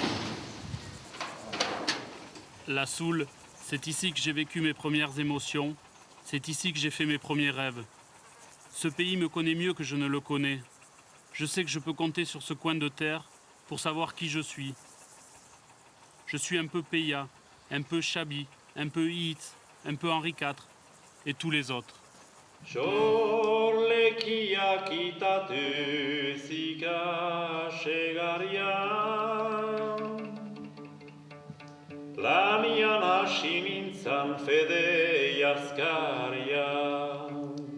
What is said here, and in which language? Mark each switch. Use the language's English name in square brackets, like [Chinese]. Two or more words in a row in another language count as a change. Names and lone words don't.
[French] La Soule, c'est ici que j'ai vécu mes premières émotions, c'est ici que j'ai fait mes premiers rêves. Ce pays me connaît mieux que je ne le connais. Je sais que je peux compter sur ce coin de terre pour savoir qui je suis. Je suis un peu Peya, un peu Chabi, un peu Hitz, un peu Henri IV et tous les autres. [Basque] Xorlekia kitatu zika segarian, lanian hasi nintzan fede jazkarian.